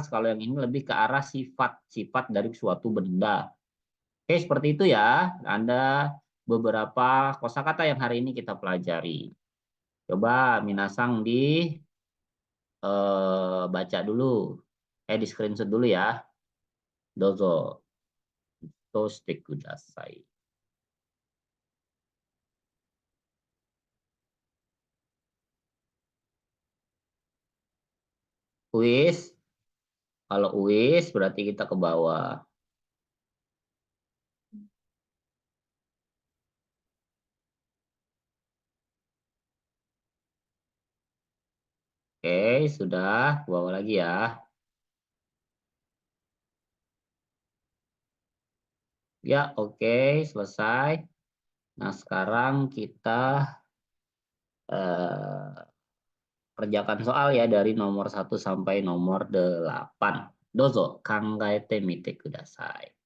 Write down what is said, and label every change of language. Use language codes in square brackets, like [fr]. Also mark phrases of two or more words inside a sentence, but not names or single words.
[id] Kalau yang ini lebih ke arah sifat-sifat dari suatu benda. Oke, seperti itu ya. Ada beberapa kosakata yang hari ini kita pelajari. Coba Minasang baca dulu. Di screenshot dulu ya. Dozo. [ja] 撮ってください. [id] Uis. Kalau Uis berarti kita ke bawah. Oke, sudah. Ke bawah lagi ya. Ya, oke. Selesai. Nah, sekarang kita eh, kerjakan soal ya dari nomor 1 sampai nomor 8. [ja] どうぞ、考えてみてください.